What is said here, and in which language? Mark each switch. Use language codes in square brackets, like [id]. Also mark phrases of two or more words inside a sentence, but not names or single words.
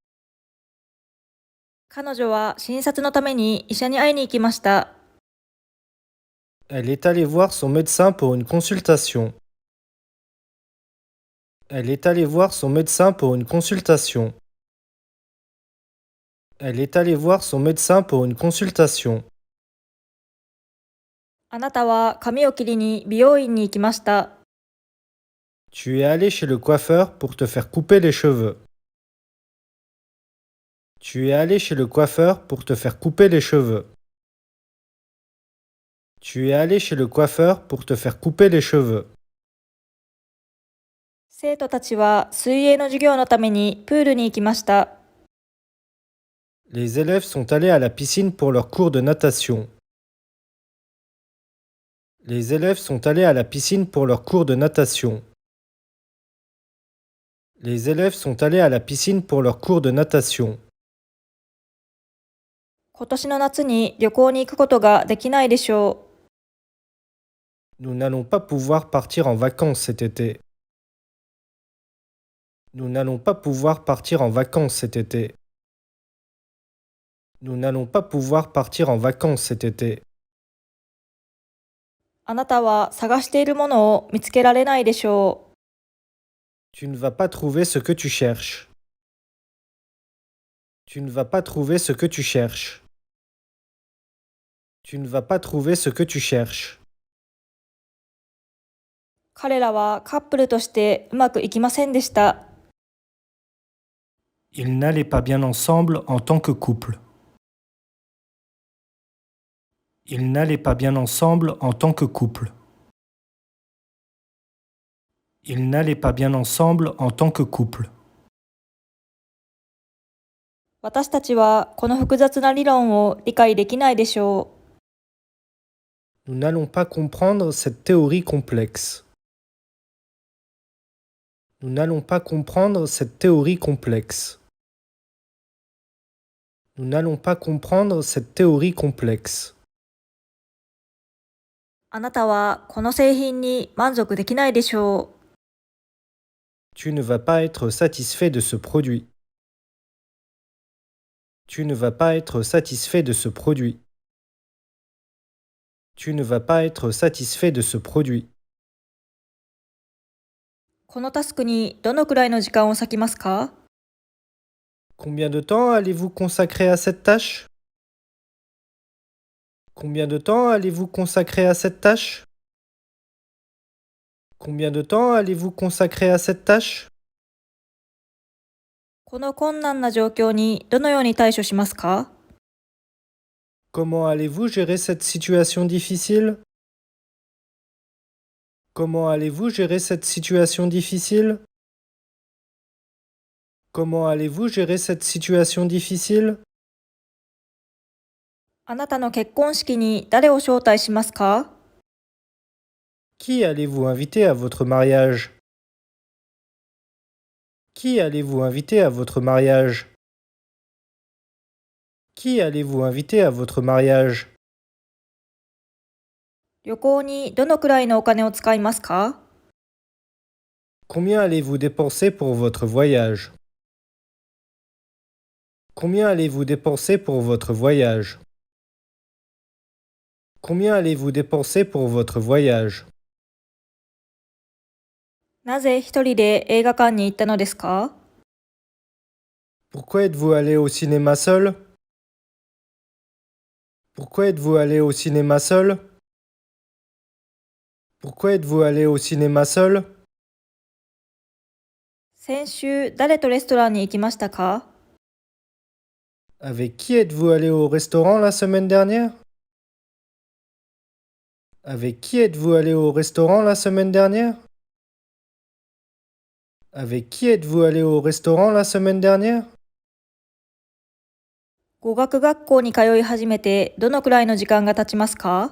[ja] 彼女は診察のために医者に会いに行きました。 [fr] Elle est allée voir son médecin pour une consultation. Elle est allée voir son médecin pour une consultation. Elle est allée voir son médecin pour une consultation. [ja] あなたは髪を切りに美容院に行きました。 [fr] Tu es allé chez le coiffeur pour te faire couper les cheveux. Tu es allé chez le coiffeur pour te faire couper les cheveux. Tu es allé chez le coiffeur pour te faire couper les cheveux. [ja] 生徒たちは水泳の授業のためにプールに行きました。 [fr] Les élèves sont allés à la piscine pour leur cours de natation. Les élèves sont allés à la piscine pour leur cours de natation. Les élèves sont allés à la piscine pour leur cours de natation. [ja] 今年の夏に旅行に行くことができないでしょう。 [fr] Nous n'allons pas pouvoir partir en vacances cet été. Nous n'allons pas pouvoir partir en vacances cet été. Nous n'allons pas pouvoir partir en vacances cet été. [ja] あなたは探しているものを見つけられないでしょう。 [fr] Tu ne vas pas trouver ce que tu cherches. Tu ne vas pas trouver ce que tu cherches. Tu ne vas pas trouver ce que tu cherches. [ja] 彼らはカップルとしてうまくいきませんでした。 [fr] Ils n'allaient pas bien ensemble en tant que couple. Ils n'allaient pas bien ensemble en tant que couple. Ils n'allaient pas bien ensemble en tant que couple. [ja] 私たちはこの複雑な理論を理解できないでしょう。 [fr] Nous n'allons pas comprendre cette théorie complexe. Nous n'allons pas comprendre cette théorie complexe. Nous n'allons pas comprendre cette théorie complexe. [ja] あなたはこの製品に満足できないでしょう。 [fr] Tu ne vas pas être satisfait de ce produit. Tu ne vas pas être satisfait de ce produit. Tu ne vas pas être satisfait de ce produit. [ja] このタスクにどのくらいの時間を割きますか？ [fr] Combien de temps allez-vous consacrer à cette tâche? Combien de temps allez-vous consacrer à cette tâche? Combien de temps allez-vous consacrer à cette tâche? [ja] この困難な状況にどのように対処しますか？ [fr] Comment allez-vous gérer cette situation difficile? Comment allez-vous gérer cette situation difficile? Comment allez-vous gérer cette situation difficile? [ja] あなたの結婚式に誰を招待しますか？ [fr] Qui allez-vous inviter à votre mariage? Qui allez-vous inviter à votre mariage? Qui allez-vous inviter à votre mariage? [ja] 旅行にどのくらいのお金を使いますか？ [fr] Combien allez-vous dépenser pour votre voyage? Combien allez-vous dépenser pour votre voyage? Combien allez-vous dépenser pour votre voyage? [ja] なぜ一人で映画館に行ったのですか？ [fr] Pourquoi êtes-vous allé au cinéma seul? Pourquoi êtes-vous allé au cinéma seul? Pourquoi êtes-vous allé au cinéma seul? [ja] 先週誰とレストランに行きましたか？ [fr] Avec qui êtes-vous allé au restaurant la semaine dernière? Avec qui êtes-vous allé au restaurant la semaine dernière? Avec qui êtes-vous allé au restaurant la semaine dernière? [ja] 語学学校に通い始めてどのくらいの時間が経ちますか？